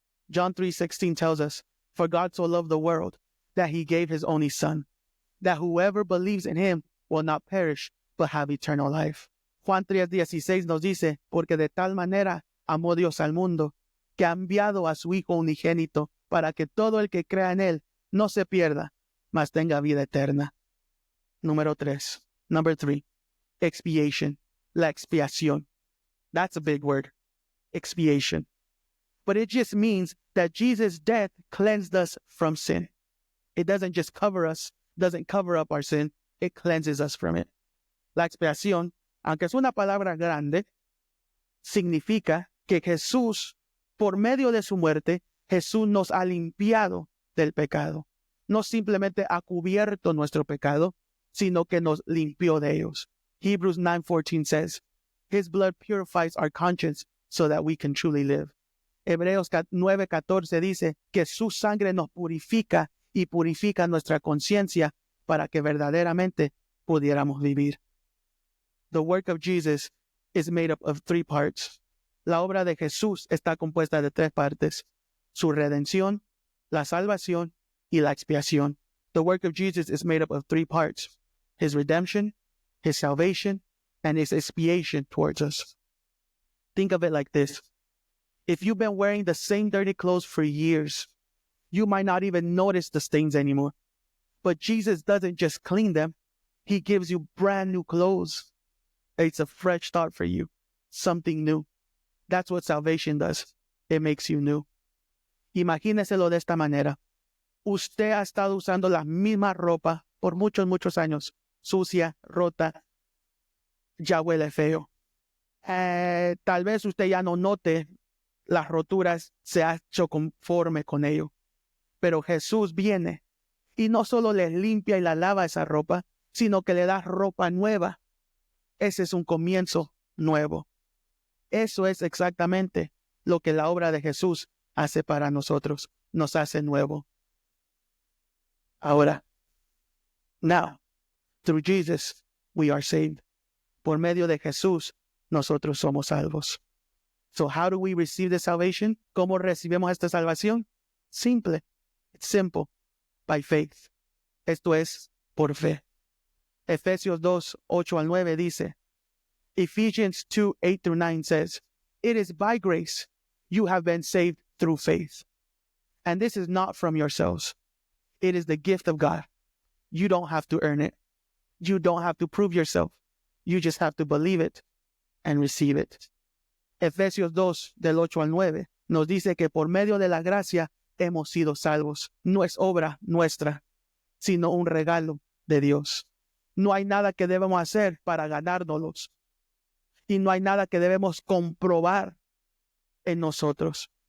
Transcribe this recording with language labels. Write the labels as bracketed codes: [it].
[en] John 3:16 tells us, for God so loved the world that he gave his only son, that whoever believes in him will not perish, but have eternal life. [es] Juan 3:16 nos dice, porque de tal manera amó Dios al mundo, que ha enviado a su Hijo unigénito, para que todo el que crea en él no se pierda, mas tenga vida eterna. [en] Number three, expiation, [es] la expiación. [en] That's a big word, expiation. But it just means that Jesus' death cleansed us from sin. It doesn't just doesn't cover up our sin, it cleanses us from it. [es] La expiación, aunque es una palabra grande, significa que Jesús, por medio de su muerte, Jesús nos ha limpiado del pecado. No simplemente ha cubierto nuestro pecado, sino que nos limpió de ellos. [en] Hebrews 9:14 says, His blood purifies our conscience so that we can truly live. [es] Hebreos 9:14 dice que su sangre nos purifica y purifica nuestra conciencia para que verdaderamente pudiéramos vivir. [en] The work of Jesus is made up of three parts. [es] La obra de Jesús está compuesta de tres partes: su redención, la salvación y la expiación. [en] The work of Jesus is made up of three parts: his redemption, his salvation, and his expiation towards us. Think of it like this. If you've been wearing the same dirty clothes for years, you might not even notice the stains anymore. But Jesus doesn't just clean them. He gives you brand new clothes. It's a fresh start for you, something new. That's what salvation does. It makes you new. [es] Imagíneselo de esta manera. Usted ha estado usando la misma ropa por muchos años, sucia, rota, ya huele feo. Tal vez usted ya no note las roturas, se ha hecho conforme con ello. Pero Jesús viene y no solo le limpia y la lava esa ropa, sino que le da ropa nueva. Ese es un comienzo nuevo. Eso es exactamente lo que la obra de Jesús hace para nosotros. Nos hace nuevo. [en] Ahora, now, through Jesus, we are saved. [es] Por medio de Jesús, nosotros somos salvos. [en] So how do we receive the salvation? [es] ¿Cómo recibimos esta salvación? [en] Simple. It's simple. By faith. [es] Esto es por fe. Efesios 2:8-9 dice, [en] Ephesians 2:8-9 says, It is by grace you have been saved through faith. And this is not from yourselves. It is the gift of God. You don't have to earn it. You don't have to prove yourself. You just have to believe it and receive it. [es] Efesios 2:8-9 nos dice que por medio de la gracia hemos sido salvos. No es obra nuestra, sino un regalo de Dios. No hay nada que debemos hacer para ganárnoslos. Y no hay nada que debemos comprobar en nosotros.